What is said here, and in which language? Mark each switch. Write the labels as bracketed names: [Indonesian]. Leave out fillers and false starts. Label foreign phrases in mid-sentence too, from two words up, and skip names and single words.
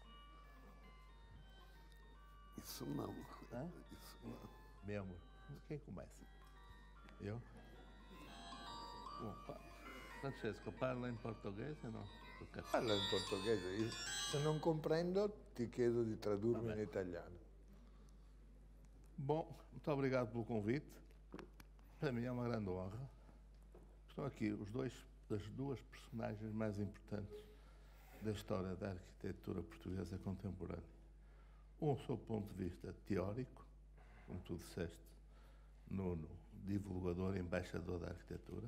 [Portuguese] Isso não. Hã? Isso não. Membro. Quem começa? Eu? Bom, [Italian] Francesco, parla in portoghese o no? Parla in portoghese. Se non comprendo, ti chiedo di tradurmi in italiano. [Portuguese] Bom, muito obrigado pelo convite. Para mim é uma grande honra. Estão aqui as duas personagens mais importantes da história da arquitetura portuguesa contemporânea. Um, sob o ponto de vista teórico, como tu disseste, Nuno, divulgador e embaixador da arquitetura.